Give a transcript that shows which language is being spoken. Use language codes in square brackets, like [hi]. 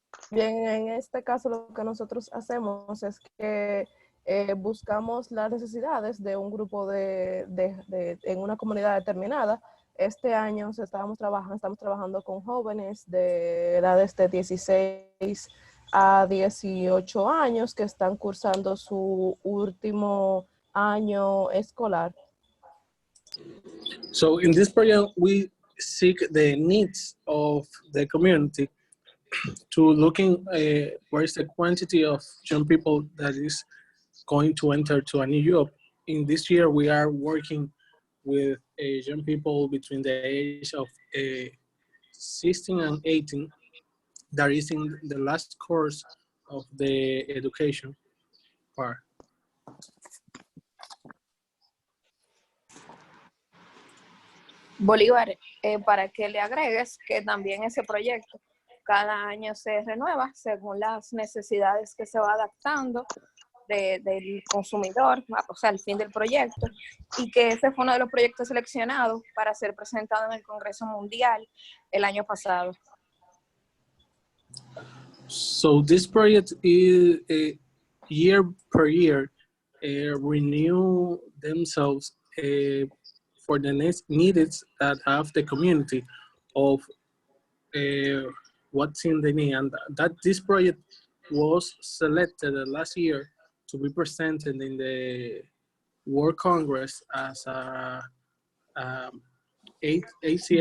[es] Bien, en este caso lo que nosotros hacemos es que buscamos las necesidades de un grupo en una comunidad determinada. Este año estamos trabajando con jóvenes de edades de 16 a 18 años que están cursando su último año escolar. [en] So in this project, we seek the needs of the community to looking where is the quantity of young people that is going to enter to a new job. In this year, we are working with young people between the age of 16 and 18 that is in the last course of the education part. [es] Bolívar, para que le agregues que también ese proyecto cada año se renueva según las necesidades que se va adaptando del consumidor, o sea, al fin del proyecto, y que ese fue uno de los proyectos seleccionados para ser presentado en el Congreso Mundial el año pasado. [en] So this project is year per year renew themselves for the needs that have the community of what's in the need, and that this project was selected last year to be presented in the World Congress as a ACF